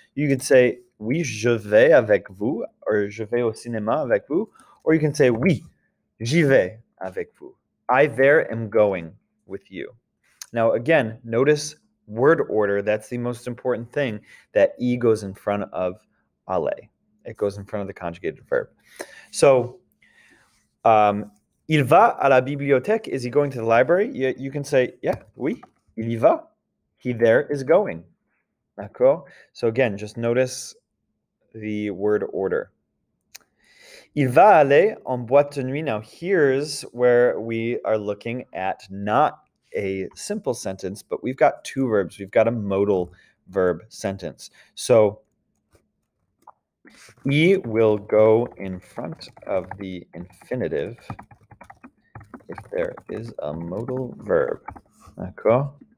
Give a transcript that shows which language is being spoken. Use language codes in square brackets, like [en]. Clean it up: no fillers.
[en] You could say, [fr] oui, je vais avec vous, or je vais au cinéma avec vous, [en] or you can say, [fr] oui, j'y vais avec vous. [en] I there am going with you. Now, again, notice word order. That's the most important thing, that "y" goes in front of aller. It goes in front of the conjugated verb. [fr] So, il va à la bibliothèque. [en] Is he going to the library? You can say, yeah, [fr] oui, il y va. [en] He there is going. [fr] D'accord? [en] So again, just notice the word order. [fr] Il va aller en boîte de nuit. [en] Now, here's where we are looking at not a simple sentence, but we've got two verbs. We've got a modal verb sentence. So "y" will go in front of the infinitive if there is a modal verb. [fr] D'accord?